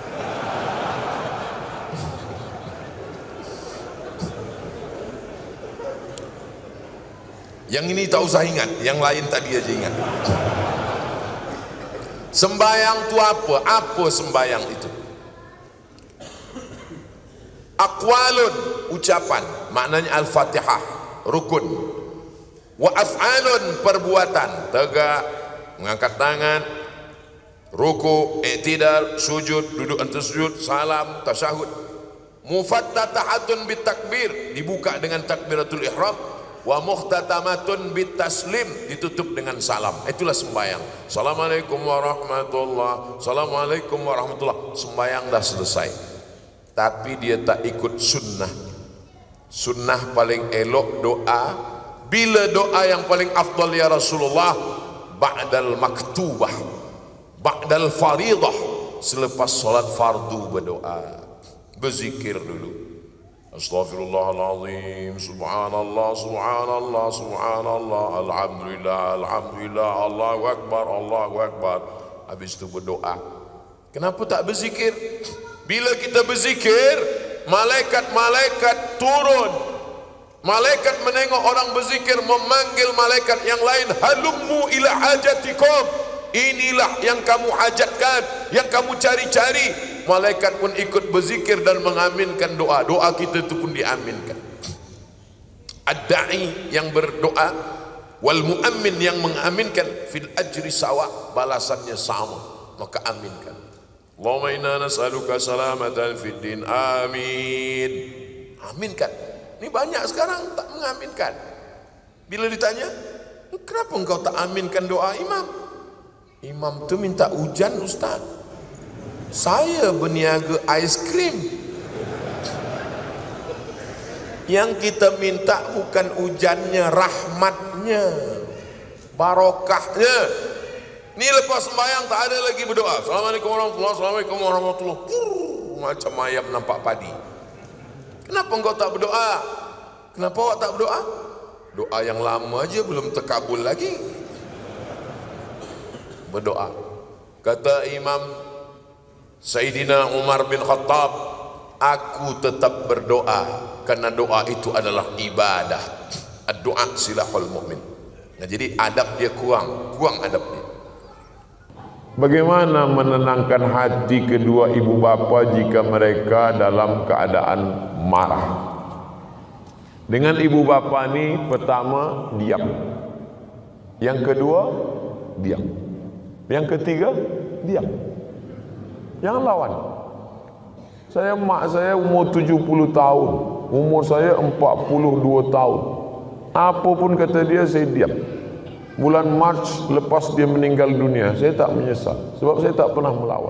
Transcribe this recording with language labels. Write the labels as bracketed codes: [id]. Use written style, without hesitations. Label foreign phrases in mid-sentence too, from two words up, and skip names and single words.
[ms] Yang ini tak usah ingat, yang lain tadi aja ingat. Sembayang tu apa? Apa sembayang itu? Aqwalun, ucapan, maknanya Al-Fatihah, rukun. [ar] وأفعال, [ms] perbuatan, tegak, mengangkat tangan, ruku, i'tidal, sujud, duduk antar sujud, salam, tasyahud. [ar] مفتتحة بالتكبير, [ms] dibuka dengan takbiratul ihram. [ar] ومختتمة بالتسليم, [ms] ditutup dengan salam. Itulah sembahyang. [ar] السلام عليكم ورحمة الله، السلام عليكم ورحمة الله. [ms] Sembahyang dah selesai. Tapi dia tak ikut sunnah. Sunnah paling elok doa. Bila doa yang paling afdal [ar] يا رسول الله? بعد المكتوبة، بعد الفريضة, [ms] selepas solat fardu berdoa, berzikir dulu. [ar] أستغفر الله العظيم, سبحان الله، سبحان الله، سبحان الله، الحمد لله، الحمد لله، الله أكبر، الله أكبر. [ms] Habis itu berdoa. Kenapa tak berzikir? Bila kita berzikir, malaikat-malaikat turun. Malaikat menengok orang berzikir, memanggil malaikat yang lain, [ar] هلموا إلى حاجتكم, [ms] inilah yang kamu hajatkan, yang kamu cari-cari. Malaikat pun ikut berzikir dan mengaminkan doa. Doa kita itu pun diaminkan. Ad-da'i yang berdoa, [ar] والمؤمن [ms] yang mengaminkan, [ar] في الأجر سواء, [ms] balasannya sama, maka aminkan. [ar] اللهم إنا نسألك سلامة في الدين، آمين. [ms] Aminkan. Ini banyak sekarang tak mengaminkan. Bila ditanya, kenapa engkau tak aminkan doa imam? Imam tu minta hujan Ustaz. Saya berniaga aiskrim. Yang kita minta bukan hujannya, rahmatnya, barokahnya. Ni lepas sembahyang tak ada lagi berdoa. [ar] السلام عليكم ورحمة الله، السلام عليكم ورحمة الله. [ms] Macam ayam nampak padi. Kenapa engkau tak berdoa? Kenapa awak tak berdoa? Doa yang lama aja belum terkabul lagi. Berdoa. Kata Imam Sayyidina Umar bin Khattab, aku tetap berdoa karena doa itu adalah ibadah. [ar] الدعاء سلاح المؤمن. [ms] Nah, jadi adab dia kurang adab dia. Bagaimana menenangkan hati kedua ibu bapa jika mereka dalam keadaan marah? Dengan ibu bapa ni, pertama diam, yang kedua diam, yang ketiga diam. Jangan lawan. Saya, mak saya umur 70 tahun, umur saya 42 tahun. Apa pun kata dia, saya diam. Bulan Mac lepas dia meninggal dunia, saya tak menyesal, sebab saya tak pernah melawan.